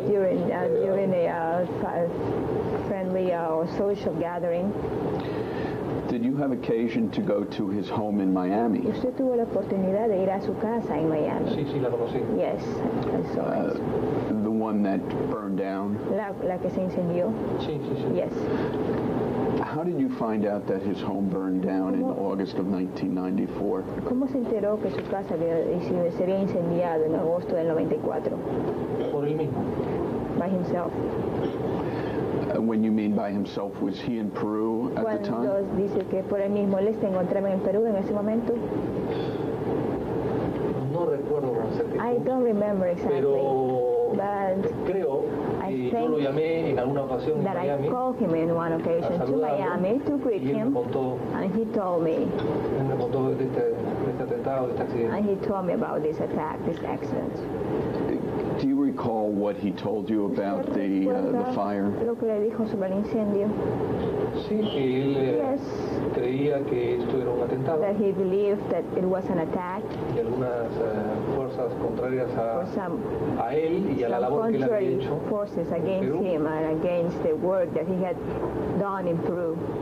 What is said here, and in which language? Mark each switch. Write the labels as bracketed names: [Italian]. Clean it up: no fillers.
[English] Yeah, during a friendly or social gathering. Did you have occasion to go to his home in Miami? [Spanish] ¿Usted tuvo la oportunidad de ir a su casa en Miami? Sí, la conocí. [English] Yes, I saw it. The one that burned down? [Spanish] La que se incendió? Sí. [English] Yes. How did you find out that his home burned down in August of 1994? [Spanish] ¿Cómo se enteró que su casa se había incendiado en agosto del 94? Por él mismo. [English] By himself. When you mean by himself, was he in Peru at the time? [Spanish] Cuando dice que por él mismo él se encontraba en Perú en ese momento. No recuerdo con certeza. [English] I don't remember exactly. [Spanish] Pero creo [English] I [Spanish] yo lo llamé en alguna ocasión en Miami. [English] I called him in one occasion to Miami to greet him, and he told me. [Spanish] Me contó de este atentado, de este accidente. [English] And he told me about this attack, this accident. Do you recall what he told you about the fire? [Spanish] Lo que le dijo sobre el incendio. Sí, él creía que esto era un atentado. [English] That he believed that it was an attack. [Spanish] Y algunas fuerzas contrarias a él y a la labor que él había hecho. [English] Forces against him and against the work that he had done in Peru.